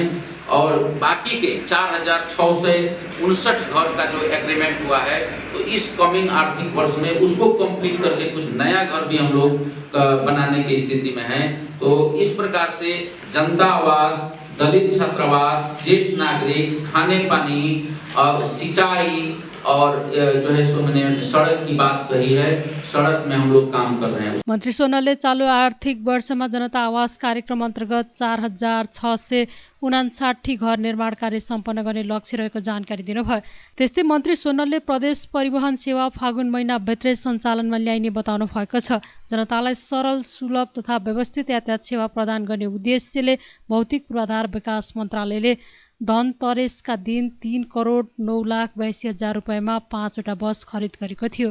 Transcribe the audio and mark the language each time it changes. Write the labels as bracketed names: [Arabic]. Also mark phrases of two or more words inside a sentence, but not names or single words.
[Hindi] और बाकी के 4,659 घर का जो एग्रीमेंट हुआ है, तो इस कमिंग आर्थिक वर्ष में उसको कंप्लीट करके कुछ नया घर भी हम लोग बनाने की स्थिति में हैं। तो इस प्रकार से जनता आवास, दलित छात्रावास, ज्येष्ठ नागरिक, खाने पानी, सिंचाई और जो है सो मैंने सड़क की बात कही है, सड़क में हम लोग काम कर रहे हैं। [Nepali] मन्त्री सोनलले चालु आर्थिक वर्षमा जनता आवास कार्यक्रम अन्तर्गत 4,659 घर निर्माण कार्य सम्पन्न गर्ने लक्ष्य रहेको जानकारी दिनुभयो। त्यस्तै मन्त्री सोनलले प्रदेश परिवहन सेवा फागुन महिनाभित्रै सञ्चालनमा ल्याइने बताउनु भएको छ। जनतालाई सरल, सुलभ तथा व्यवस्थित यातायात सेवा प्रदान गर्ने उद्देश्यले भौतिक पूर्वाधार विकास मन्त्रालयले धनतेरसका दिन 3,09,82,000 रुपियाँमा 5वटा बस खरिद गरेको थियो।